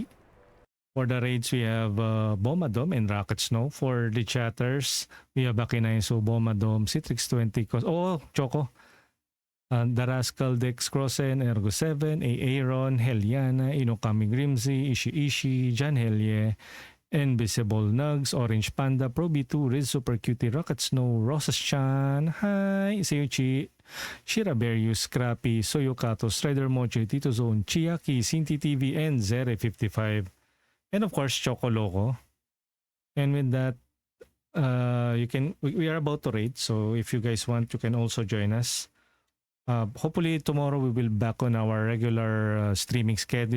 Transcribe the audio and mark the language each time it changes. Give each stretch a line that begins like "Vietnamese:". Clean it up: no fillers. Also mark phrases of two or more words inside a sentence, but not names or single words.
English: For the raids, we have Bomadom and Rocket Snow. For the chatters, we have Akinaiso, Bomadom, Citrix20, Choco, The Rascal, Dex Crossen, Ergo 7, Aaron, Heliana, Inokami Grimsy, Ishi, Jan Helye, Invisible Nugs, Orange Panda, Proby2, Riz Super Cutie, Rocket Snow, Rosas Chan, Hi, Seyuchi, Shiraberius, Scrappy, Soyokato, Strider Mochi, Tito Zone, Chiaki, Sinti TV, and Zere55. And of course, Choco Loco. And with that, we are about to raid, so if you guys want, you can also join us. Hopefully tomorrow we will back on our regular streaming schedule.